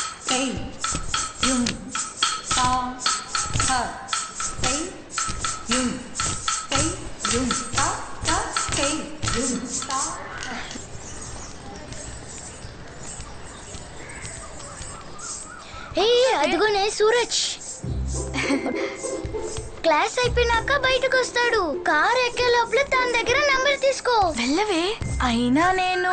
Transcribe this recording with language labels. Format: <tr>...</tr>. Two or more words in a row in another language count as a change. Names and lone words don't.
<te>Hey, yung, sa, ha. Hey, yung, hey, yung, sa, hey, yung, sa. హే అదిగోనే సూరజ్ క్లాస్ అయిపోయినాక బయటకు వస్తాడు. కార్ ఎక్కే లోపల తన దగ్గర నంబర్ తీసుకో. వెళ్ళవే. అయినా నేను</te>